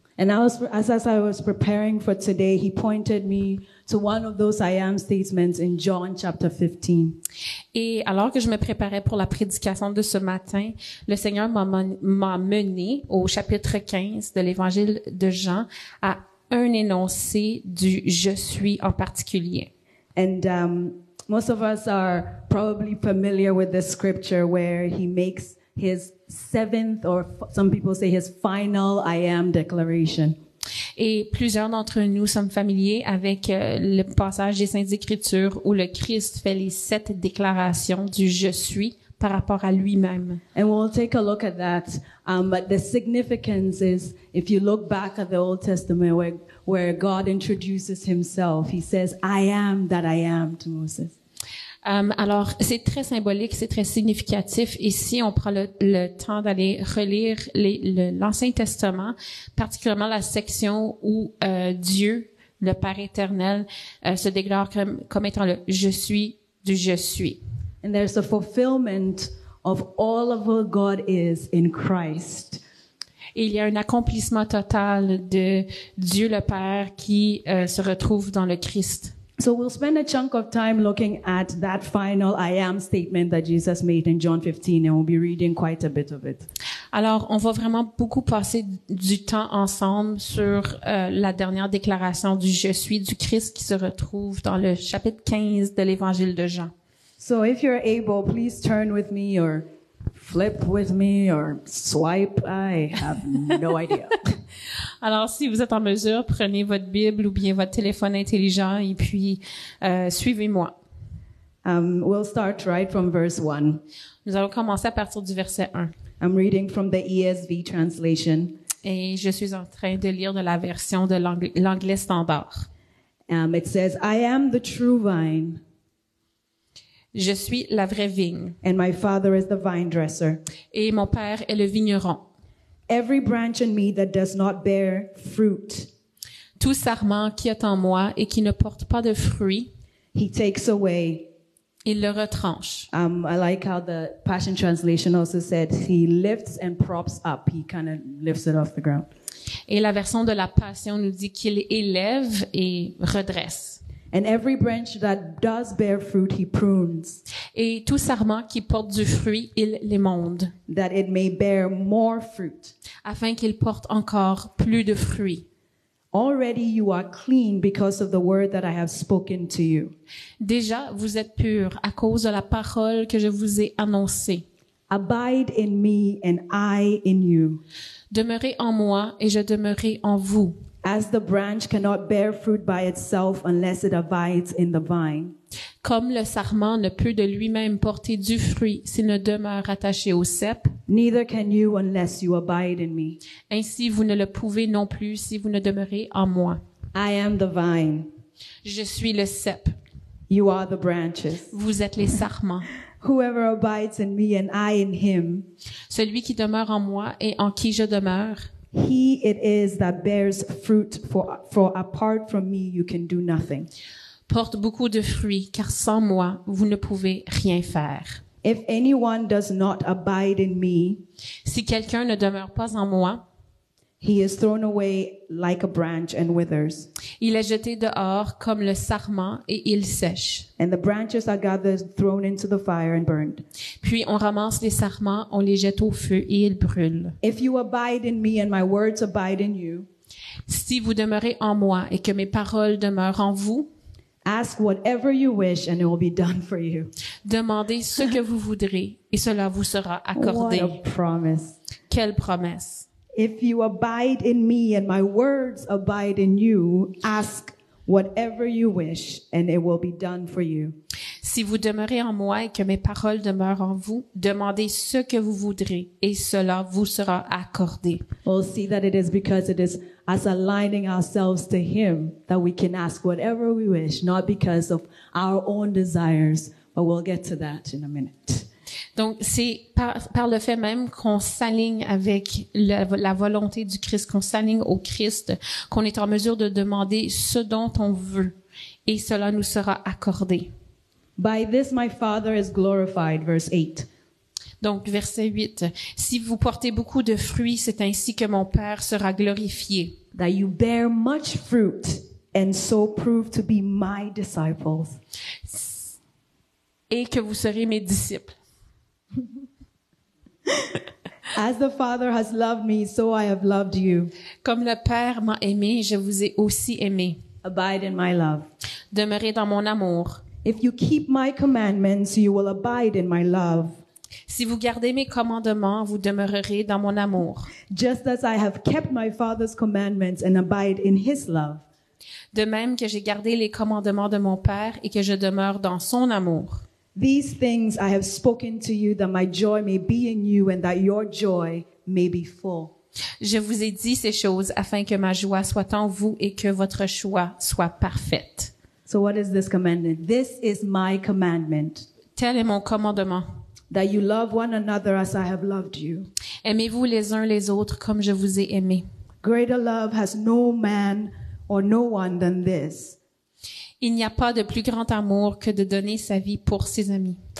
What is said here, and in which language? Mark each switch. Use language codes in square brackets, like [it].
[en] And as I was preparing for today, he pointed me to one of those I am statements in John chapter 15. [fr] Et alors que je me préparais pour la prédication de ce matin, le Seigneur m'a mené au chapitre 15 de l'Évangile de Jean à un énoncé du « je suis » en particulier. [en] And most of us are probably familiar with this scripture where he makes his seventh, or some people say his final I am declaration. [fr] Et plusieurs d'entre nous sommes familiers avec le passage des Saintes Écritures où le Christ fait les 7 déclarations du « je suis » par rapport à lui-même. [en] And we'll take a look at that. But the significance is, if you look back at the Old Testament where God introduces himself, he says, I am that I am to Moses. [fr] Alors, c'est très symbolique, c'est très significatif. Et si on prend le temps d'aller relire l'Ancien Testament, particulièrement la section où Dieu, le Père éternel, se déclare comme étant le « Je suis » du « Je suis ». [en] And there's a fulfillment of all of who God is in Christ. [fr] Et il y a un accomplissement total de Dieu le Père qui se retrouve dans le Christ. [en] So we'll spend a chunk of time looking at that final I am statement that Jesus made in John 15, and we'll be reading quite a bit of it. [fr] Alors, on va vraiment beaucoup passer du temps ensemble sur la dernière déclaration du « Je suis » du Christ qui se retrouve dans le chapitre 15 de l'Évangile de Jean. [en] So if you're able, please turn with me or flip with me or swipe. I have no idea. [fr] Alors, si vous êtes en mesure, prenez votre Bible ou bien votre téléphone intelligent et puis suivez-moi. [en] We'll start right from verse 1. [fr] Nous allons commencer à partir du verset 1. [en] I'm reading from the ESV translation. [fr] Et je suis en train de lire de la version de l'anglais standard. [en] It says, I am the true vine, [fr] Je suis la vraie vigne [en] and my Father is the vine dresser. [fr] et mon Père est le vigneron. [en] Every branch in me that does not bear fruit, [fr] Tout sarment qui est en moi et qui ne porte pas de fruits, [en] he takes away. [fr] il le retranche. [en] I like how the Passion Translation also said, he lifts and props up. He kind of lifts it off the ground. [fr] Et la version de la Passion nous dit qu'il élève et redresse. [en] And every branch that does bear fruit, he prunes, [fr] Et tout sarment qui porte du fruit, il l'émonde, [en] that it may bear more fruit. [fr] afin qu'il porte encore plus de fruits. [en] Already you are clean because of the word that I have spoken to you. [fr] Déjà, vous êtes purs à cause de la parole que je vous ai annoncée. [en] Abide in me and I in you. [fr] Demeurez en moi et je demeurerai en vous. [en] As the branch cannot bear fruit by itself unless it abides in the vine, [fr] Comme le sarment ne peut de lui-même porter du fruit s'il ne demeure attaché au cep, [en] neither can you unless you abide in me. [fr] ainsi vous ne le pouvez non plus si vous ne demeurez en moi. [en] I am the vine. [fr] Je suis le cep, [en] You are the branches. [fr] vous êtes les sarments. [en] Whoever abides in me and I in him, [fr] Celui qui demeure en moi et en qui je demeure, [en] he it is that bears fruit, for apart from me you can do nothing. [fr] porte beaucoup de fruits, car sans moi, vous ne pouvez rien faire. [en] If anyone does not abide in me, [fr] Si quelqu'un ne demeure pas en moi, [en] he is thrown away like a branch and withers. [fr] il est jeté dehors comme le sarment et il sèche. [en] And the branches are gathered, thrown into the fire and burned. [fr] Puis on ramasse les sarments, on les jette au feu et ils brûlent. [en] If you abide in me and my words abide in you, [fr] Si vous demeurez en moi et que mes paroles demeurent en vous, [en] ask whatever you wish and it will be done for you. [fr] demandez ce que vous voudrez et cela vous sera [en] What [fr] accordé. [en] a promise. [fr] Quelle promesse! [en] If you abide in me and my words abide in you, ask whatever you wish and it will be done for you. [fr] Si vous demeurez en moi et que mes paroles demeurent en vous, demandez ce que vous voudrez et cela vous sera accordé. [en] We'll see that it is because it is us aligning ourselves to him that we can ask whatever we wish, not because of our own desires, but we'll get to that in a minute. [fr] Donc, c'est par le fait même qu'on s'aligne avec la volonté du Christ, qu'on s'aligne au Christ, qu'on est en mesure de demander ce dont on veut et cela nous sera accordé. [en] By this my Father is glorified, verse 8. [fr] Donc, verset 8. Si vous portez beaucoup de fruits, c'est ainsi que mon Père sera glorifié. [en] That you bear much fruit and so prove to be my disciples. [fr] Et que vous serez mes disciples. [en] As the Father has loved me, so I have loved you. [fr] Comme le Père m'a aimé, je vous ai aussi aimé. [en] Abide in my love. [fr] Demeurez dans mon amour. [en] If you keep my commandments, you will abide in my love. [fr] Si vous gardez mes commandements, vous demeurerez dans mon amour. [en] Just as I have kept my Father's commandments and abide in his love. [fr] De même que j'ai gardé les commandements de mon Père et que je demeure dans son amour. [en] These things I have spoken to you, that my joy may be in you and that your joy may be full. [fr] Je vous ai dit ces choses afin que ma joie soit en vous et que votre joie soit parfaite. [en] So what is this commandment? This is my commandment, [fr] Tel est mon commandement. [en] that you love one another as I have loved you. [fr] Aimez-vous les uns les autres comme je vous ai aimé. [en] Greater love has no man or no one than this, [fr] Il n'y a pas de plus grand amour que de donner sa vie pour ses amis,